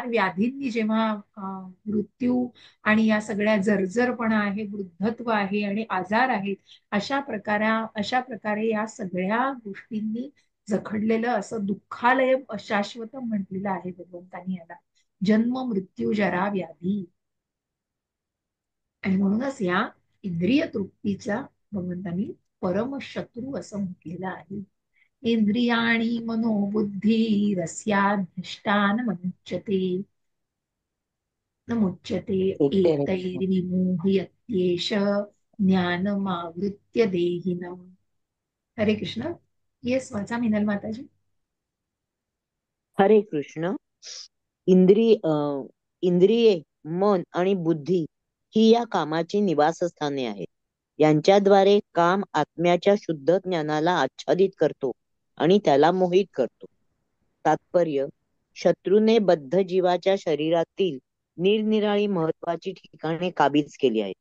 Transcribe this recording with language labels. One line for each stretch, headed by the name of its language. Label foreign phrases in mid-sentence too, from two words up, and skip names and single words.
Marathi: 4 व्याधींनी जेव्हा मृत्यू आणि या सगळ्या जर्जरपणा आहे, वृद्धत्व आहे आणि आजार आहेत, अशा प्रकारे या सगळ्या गोष्टींनी जखडलेलं असं दुःखालय अशाश्वत म्हटलेलं आहे भगवंतांनी याला. जन्म, मृत्यू, जरा, व्याधी. आणि म्हणूनच या इंद्रिय तृप्तीचा भगवंतांनी परमशत्रू असं म्हटलेलं आहे.
Sanskrit: इंद्रियाणी मनोबुद्धी रस्याधिष्ठान मुच्यते, न मुच्यते एतैर्विमोहयत्येष ज्ञानमावृत्य देहिनम्.
Marathi: हरे कृष्ण. येस वाचा मिनल माताजी. हरे कृष्ण. इंद्रिये, मन आणि बुद्धी ही या कामाची निवासस्थाने आहेत. यांच्याद्वारे काम आत्म्याच्या शुद्ध ज्ञानाला आच्छादित करतो आणि त्याला मोहित करतो. तात्पर्य: शत्रूने बद्ध जीवाच्या शरीरातील निरनिराळी महत्वाची ठिकाणे काबीज केली आहेत.